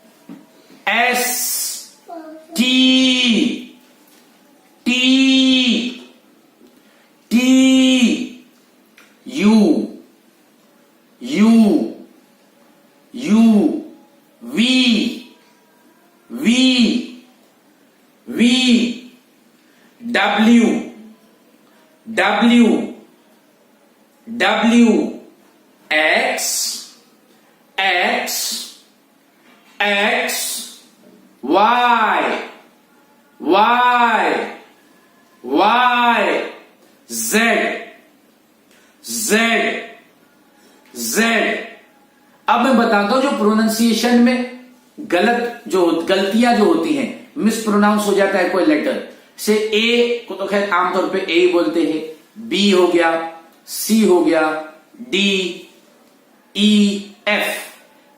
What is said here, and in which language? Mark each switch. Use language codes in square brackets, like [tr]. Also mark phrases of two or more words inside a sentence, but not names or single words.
[en] S, T, T, T, U, U, U, V, V, V, W, W, W, X, X, X, Y, Y, Y, Z, Z, Z। [hi] अब मैं बताता हूं जो प्रोनाउंसिएशन में गलतियां जो होती हैं, [en] mis pronounce [hi] हो जाता है कोई लेटर से। ए को तो खैर आमतौर पे ए बोलते हैं, बी हो गया, सी हो गया, डी, ई, एफ।